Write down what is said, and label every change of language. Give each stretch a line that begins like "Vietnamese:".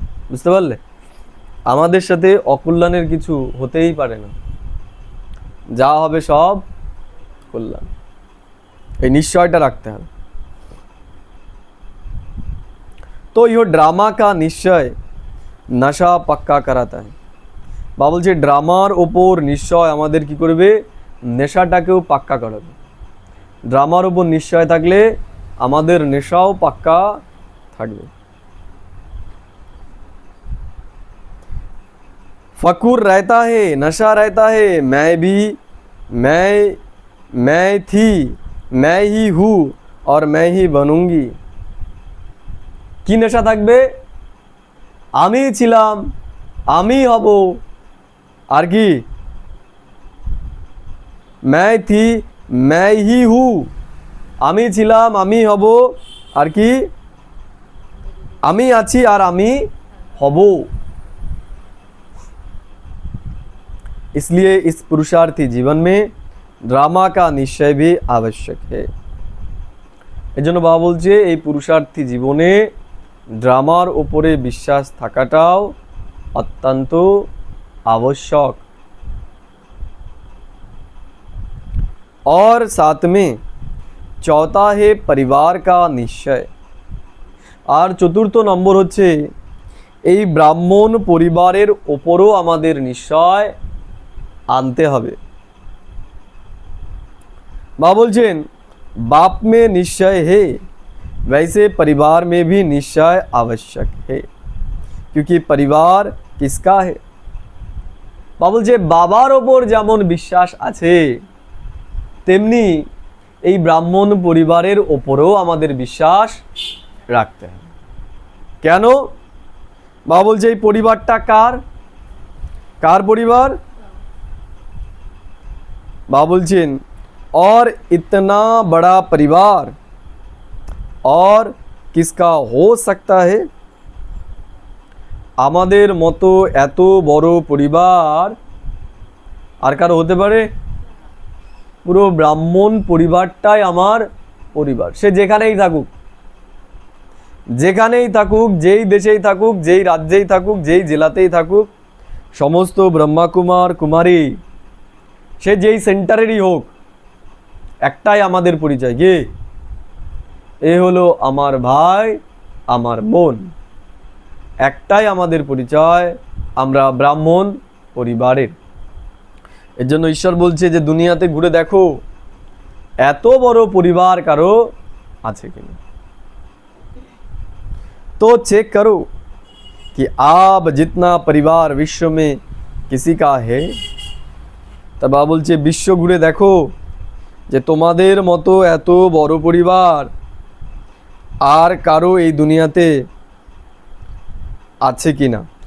Bangla: বুঝতে পারলে? আমাদের সাথে অকল্যাণের কিছু হতেই পারে না, যা হবে সব কল্যাণ, এই নিশ্চয়টা রাখতে হবে।
Hindi: तो यो ड्रामा का निश्चय नशा पक्का कराता है।
Bangla: বা বলছে ড্রামার ওপর নিশ্চয় আমাদের কি করবে, নেশাটাকেও পাক্কা করাবে। ড্রামার ওপর নিশ্চয় থাকলে আমাদের নেশাও পাক্কা থাকবে।
Hindi: फकूर रहता है, नशा रहता है, मैं भी, मैं थी, मैं ही हूँ और मैं ही बनूंगी।
Bangla: কি নেশা থাকবে? আমি ছিলাম, আমি হব, আর কি
Hindi: मैं थी, मैं ही हूँ,
Bangla: আমি ছিলাম, আমি হব, আর কি আমি আছি আর আমি হব।
Hindi: इसलिए इस पुरुषार्थी जीवन में ड्रामा का निश्चय भी आवश्यक है।
Bangla: এজন্য বাবা বলছে এই পুরুষার্থী জীবনে ড্রামার উপরে বিশ্বাস থাকাটাও অত্যন্ত आवश्यक।
Hindi: और साथ में चौथा है परिवार का निश्चय।
Bangla: আর চতুর্থ নম্বর হচ্ছে এই ব্রাহ্মণ পরিবারের ওপরও আমাদের নিশ্চয় আনতে হবে। মা বলছেন
Hindi: बाप में निश्चय है वैसे परिवार में भी निश्चय आवश्यक है, क्योंकि परिवार किसका है।
Bangla: মা বলছে বাবার ওপর যেমন বিশ্বাস আছে তেমনি এই ব্রাহ্মণ পরিবারের ওপরও আমাদের বিশ্বাস রাখতে হবে। কেন? মা বলছে এই পরিবারটা কার, কার পরিবার? মা বলছেন
Hindi: और इतना बड़ा परिवार और किसका हो सकता है।
Bangla: আমাদের মতো এত বড় পরিবার আর কারো হতে পারে? পুরো ব্রাহ্মণ পরিবারটাই আমার পরিবার। সে যেখানেই থাকুক, যেখানেই থাকুক, যেই দেশেই থাকুক, যেই রাজ্যেই থাকুক, যেই জেলাতেই থাকুক, সমস্ত ব্রহ্মাকুমার কুমারী সে যেই সেন্টারেরই হোক, একটাই আমাদের পরিচয়, কে? এ হলো আমার ভাই, আমার বোন, একটাই আমাদের পরিচয়, আমরা ব্রাহ্মণ পরিবারের। এর জন্য ঈশ্বর বলছে যে দুনিয়াতে ঘুরে দেখো এত বড় পরিবার কারো আছে কিনা।
Hindi: तो चेक करो कि आप जितना परिवार विश्व में किसी का है। तब बाबा
Bangla: बोलছে বিশ্ব ঘুরে দেখো যে তোমাদের মতো এত বড় পরিবার আর কারো এই দুনিয়াতে আছে কিনা।